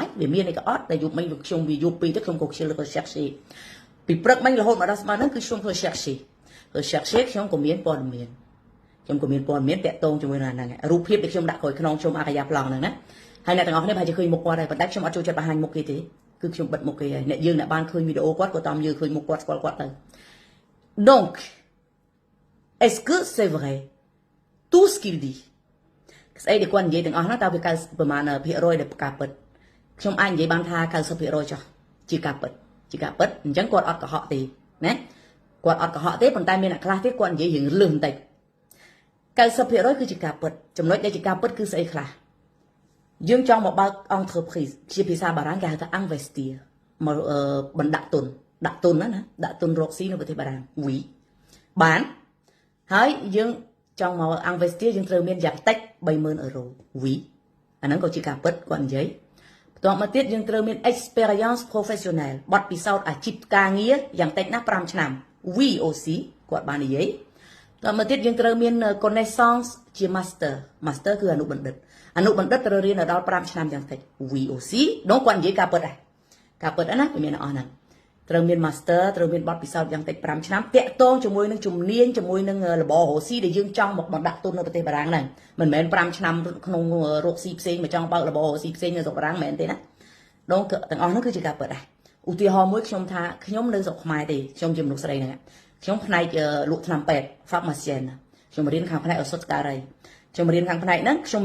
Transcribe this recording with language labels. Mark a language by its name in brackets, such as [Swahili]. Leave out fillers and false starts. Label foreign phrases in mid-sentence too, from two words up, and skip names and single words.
[Khmer] ច់វាមានអីក៏អត់តែយប់មិញខ្ញុំវាយប់ពីទៅខ្ញុំក៏ខ្ជិលទៅ chercher ពីព្រឹកមិញរហូតមកដល់ស្មានហ្នឹងគឺខ្ញុំធ្វើ chercher ខ្ញុំក៏មានព័ត៌មានតាក់ទង ជាមួយនឹងហ្នឹងរូបភាពដែលខ្ញុំដាក់ក្រោយខ្នងខ្ញុំអាកាយ៉ាប្លង់ហ្នឹងណាហើយអ្នកទាំងអស់គ្នាប្រហែលជាឃើញមុខគាត់ហើយប៉ុន្តែខ្ញុំអត់ចូលចិត្តបង្ហាញមុខគេទេគឺខ្ញុំបិទមុខគេហើយអ្នកយើងអ្នកបានឃើញវីដេអូគាត់ក៏តាមយើងឃើញមុខគាត់ស្គាល់គាត់ទៅ [French] donc est-ce que c'est vrai tout ce qu'il dit [Khmer] ស្អីដែលគាត់និយាយទាំងអស់ហ្នឹងតើវាប្រមាណភាគរយដែលការពិតខ្ញុំអាចនិយាយបានថា90%ចុះជាការពិតអញ្ចឹងគាត់អត់កុហកទេណាគាត់អត់កុហកទេប៉ុន្តែមានអ្នកខ្លះទៀតគាត់និយាយរឿងលឿនបន្តិច 90%គឺជាការពិតចំណុចដែលជាការពិតគឺស្អីខ្លះយើងចង់មកបើក entreprise ជាភាសាបារាំងគេហៅថា investir មកបណ្ដាក់ទុនដាក់ទុនណា ដាក់ទុនរកស៊ីនៅប្រទេសបារាំងoui បានហើយយើងចង់មក investir យើងត្រូវមានយ៉ាងតិច 30,000 euro oui អា ហ្នឹងក៏ជាការពិតគាត់និយាយបន្ទាប់មកទៀតយើងត្រូវមាន [French] experience professionnelle [Khmer] បទពិសោធន៍អាជីពការងារយ៉ាងតិចណាស់5ឆ្នាំ [French] oui aussi [Khmer] គាត់បាននិយាយបន្ទាប់មកទៀតយើងត្រូវមាន connaissance ជា master គឺអនុបណ្ឌិតត្រូវរៀនដល់5ឆ្នាំយ៉ាងតិច [French] oui aussi donc [Khmer] គាត់និយាយការពិតដែរការពិតណាវាមានអស់ហ្នឹងត្រូវមាន master ត្រូវមានបទពិសោធន៍យ៉ាងតិច5ឆ្នាំតាក់ទងជាមួយនឹងជំនាញជាមួយនឹងរបររកស៊ីដែលយើងចង់មកបណ្ដាក់ទុននៅប្រទេសបារាំងហ្នឹងមិនមែន5ឆ្នាំក្នុងរកស៊ីផ្សេងមកចង់បើករបររកស៊ីផ្សេងនៅស្រុកបារាំងមិនមែនទេណាdoncទាំងអស់ហ្នឹងគឺជាការពិតដែរឧទាហរណ៍មួយខ្ញុំថាខ្ញុំនៅស្រុកខ្មែរទេខ្ញុំជាមនុស្សស្រីហ្នឹងខ្ញុំផ្នែកលក់ថ្នាំពេទ្យ pharmacien ខ្ញុំរៀនខាងផ្នែកឱសថការីខ្ញុំរៀនខាងផ្នែកហ្នឹងខ្ញុំ